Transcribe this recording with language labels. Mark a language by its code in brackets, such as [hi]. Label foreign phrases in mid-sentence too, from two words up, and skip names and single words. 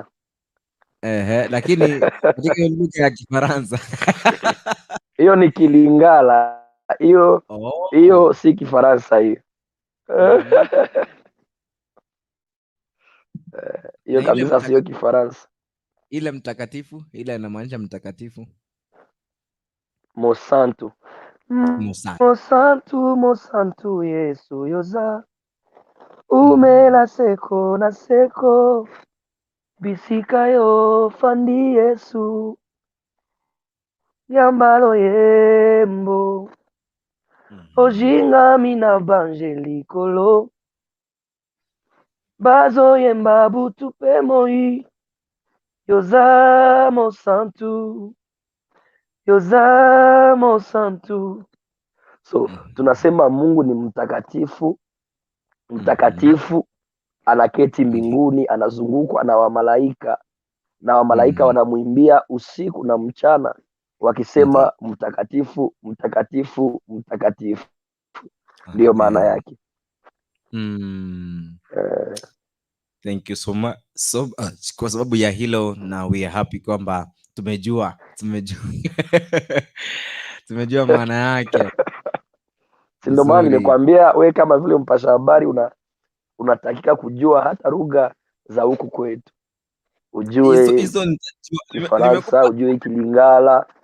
[sw] Lakini katika lugha ya Kifaransa hiyo ni Kilingala. Hiyo si Kifaransa hiyo. Hiyo kabisa sio Kifaransa. Ile mtakatifu, ile inamaanisha mtakatifu. [ln] Mosantu Yesu yoza umela seko na seko bisikayo fandi Yesu yambalo yembo ojinga mina banjelikolo bazo yemba butu pe moi yoza mosantu. [sw] So tunasema Mungu ni mtakatifu, anaketi mbinguni, anazungukwa na wamalaika, na wamalaika wanamwimbia usiku na mchana wakisema mtakatifu, mtakatifu, mtakatifu. Ndio maana yake. [en] Thank you so much. [sw] Kwa sababu ya hilo, na [en] we are happy [sw] kwamba tumejua maana yake. Si ndio maana nimekwambia we kama vile mpasha habari unatakika kujua hata lugha za huku kwetu, ujue Kifaransa, ujue Kilingala.